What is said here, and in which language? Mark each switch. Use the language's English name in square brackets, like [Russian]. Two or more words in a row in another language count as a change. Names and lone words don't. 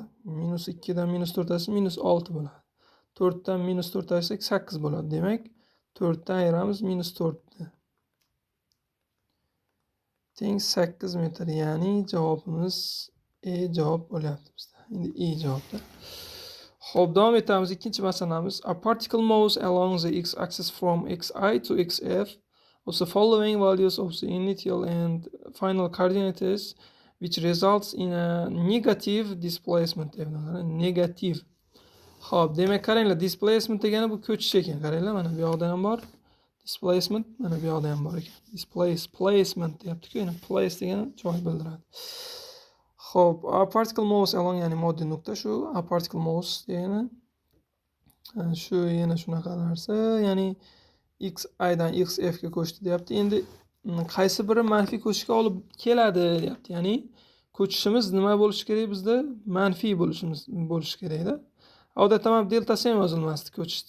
[Uzbek] -2 dan -4 ayirsak -6 bo'ladi. 4 dan -4 ayirsak 8 bo'ladi. Demak, 4 dan ayiramiz -4 ni. Teng 8 metr, ya'ni javobimiz javob bo'lyapti bizda. Endi javobda. Xo'p, davom etamiz. Ikkinchi masalamiz: [English] a particle moves along the x-axis from xi to xf of the following values of the initial and final coordinates, which results in a negative displacement. [Uzbek] Negativ. Xo'p, demak, qaranglar, displacement degani bu ko'chish ekan. Qaranglar, mana bu yoqda ham bor. Displacement mana bu yoqda ham bor ekan. Displacement deyapti-ku, ya'ni place degani joy bildiradi. Xo'p, [English] a particle moves along, [Uzbek] ya'ni moddiy nuqta shu. [English] A particle moves [Uzbek] degani shu yana shunaqa narsa, ya'ni xi dan xf ga ko'chdi deyapti. Endi qaysi biri manfiy ko'chishga olib keladi deyapti. Ya'ni ko'chishimiz nima bo'lishi kerak bizda? Manfiy bo'lishi kerak-da. Odatda ham delta s ham yozilmasdi ko'chishdi.